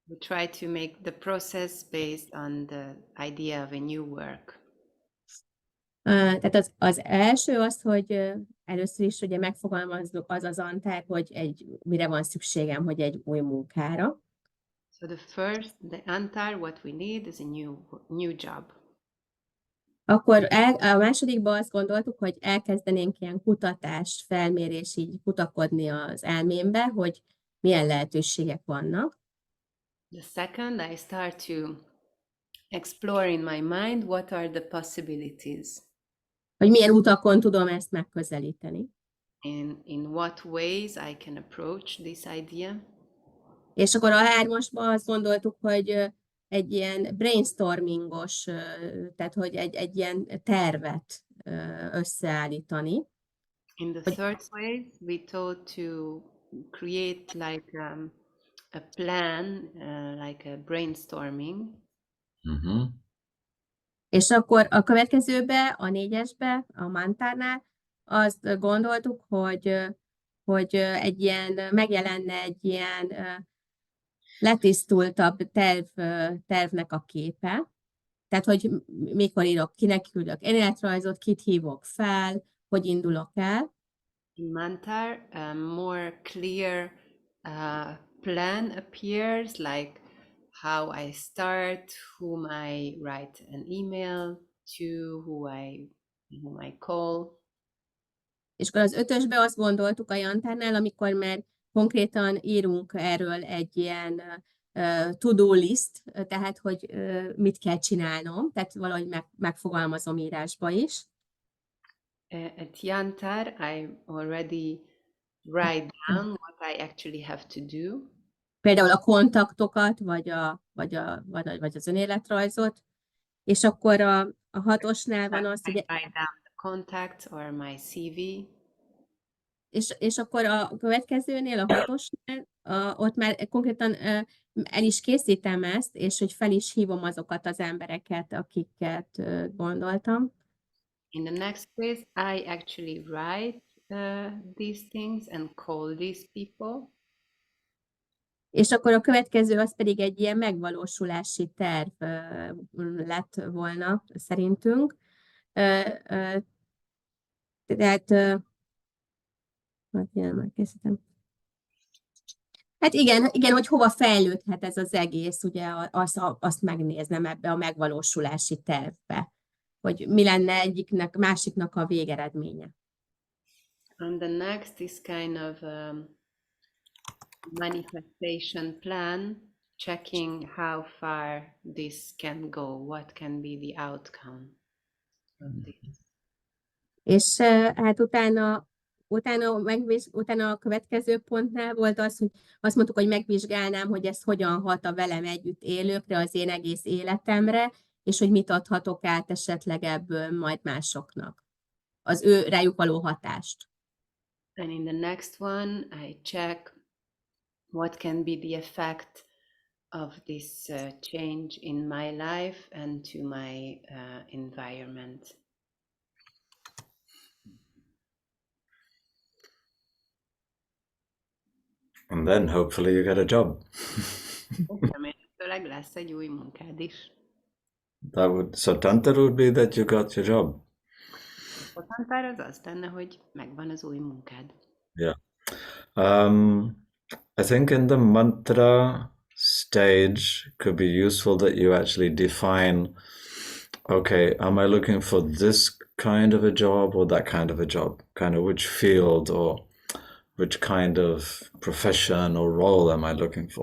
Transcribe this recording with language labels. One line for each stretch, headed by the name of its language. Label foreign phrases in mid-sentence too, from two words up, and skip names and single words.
English: We try to make the process based on the idea of a new work.
Hungarian: Tehát az első az, hogy először is ugye megfogalmazzuk az Antár, hogy mire van szükségem, hogy egy új munkára.
English: So the Antar, what we need is a new job.
Hungarian: Akkor a másodikban azt gondoltuk, hogy elkezdenénk ilyen kutatást, felmérés, így kutakodni az elmémbe, hogy milyen lehetőségek vannak.
English: The second, I start to explore in my mind what are the possibilities.
Hungarian: Hogy milyen utakon tudom ezt megközelíteni.
English: In what ways I can approach this idea.
Hungarian: És akkor a hármasban azt gondoltuk, hogy egy ilyen brainstormingos, tehát hogy egy ilyen tervet összeállítani.
English: In the third phase, we thought to create like a plan, like a brainstorming. Mm-hmm.
Hungarian: És akkor a következőbe, a 4-esbe, a Mantárnál azt gondoltuk, hogy egy ilyen, megjelenne egy ilyen letisztultabb tervnek a képe. Tehát, hogy mikor írok, kinek küldök önéletrajzot, kit hívok fel, hogy indulok el.
English: In Mantar, a more clear plan appears, like how I start, whom I write an email to, whom I call.
Hungarian: És akkor az 5-ösbe azt gondoltuk a Jantárnál, amikor már konkrétan írunk erről egy ilyen
English: to-do list,
Hungarian: tehát hogy mit kell csinálnom, tehát valahogy megfogalmazom írásba is.
English: At Yantar, I already write down what I actually have to do.
Hungarian: Például a kontaktokat, vagy az önéletrajzot, és akkor a 6-osnál van az,
English: I
Hungarian: hogy...
English: write down the contacts or my CV.
Hungarian: És akkor a következőnél, a 6-osnál, ott már konkrétan el is készítem ezt, és hogy fel is hívom azokat az embereket, akiket gondoltam.
English: In the next phase, I actually write these things and call these people.
Hungarian: És akkor a következő az pedig egy ilyen megvalósulási terv lett volna szerintünk. Tehát hát igen, hogy hova fejlődhet ez az egész, ugye azt megnéznem ebbe a megvalósulási tervbe, hogy mi lenne egyiknek, másiknak a végeredménye.
English: And the next is kind of manifestation plan, checking how far this can go, what can be the outcome of this.
Hungarian: És hát utána a következő pontnál volt az, hogy azt mondtuk, hogy megvizsgálnám, hogy ez hogyan hat a velem együtt élőkre, az én egész életemre, és hogy mit adhatok át esetleg ebből majd másoknak, az ő rájuk való hatást.
English: And in the next one, I check what can be the effect of this change in my life and to my environment. And then hopefully you get a job.
Hungarian: Remélhetőleg lesz egy új munkád is.
English: So Tantar would be that you got your job.
Hungarian: A tantár az az lenne, hogy megvan az új munkád.
English: Yeah. I think in the mantra stage could be useful that you actually define, okay, am I looking for this kind of a job or that kind of a job? Kind of which field or which kind of profession or role am I looking for?